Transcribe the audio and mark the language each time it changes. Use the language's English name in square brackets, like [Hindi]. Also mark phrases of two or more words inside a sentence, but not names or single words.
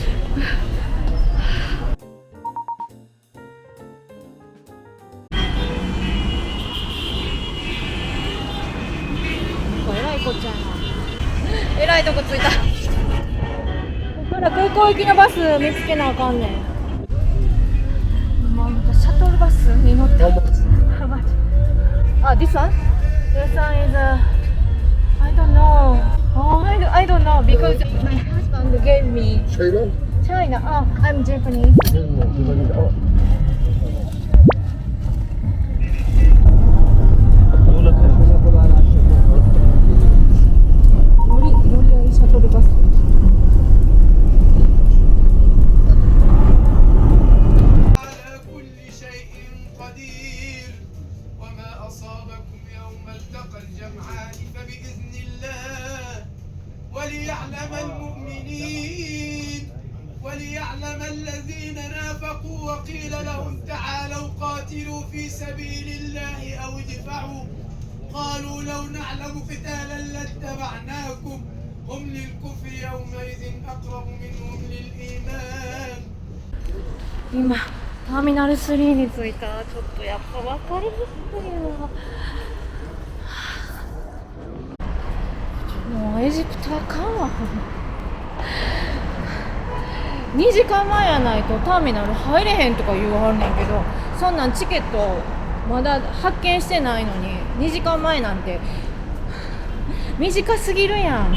[Japanese] えらいこっちゃやな。えらいとこ着いた。ここから空港行きのバス見つけなあかんねん。またシャトルバスに乗って。 [English] あ、this one? This one is I don't know. Oh, I don't know because my husband gave me China. Oh, I'm Japanese. [Japanese] 乗り合いシャトルバス。 [Arabic] وليعلم المؤمنين وليعلم الذين نافقوا وقيل لهم تعالوا قاتلوا في سبيل الله أو ادفعوا قالوا لو نعلم قتالا لاتبعناكم هم للكفر يومئذ أقرب منهم للإيمان [Japanese] 今ターミナル3に着いた。ちょっとやっぱ分かりにくいわ。もうエジプトあかんわ。2時間前やないとターミナル入れへんとか言わはるねんけど、そんなんチケットまだ発見してないのに2時間前なんて短すぎるやん。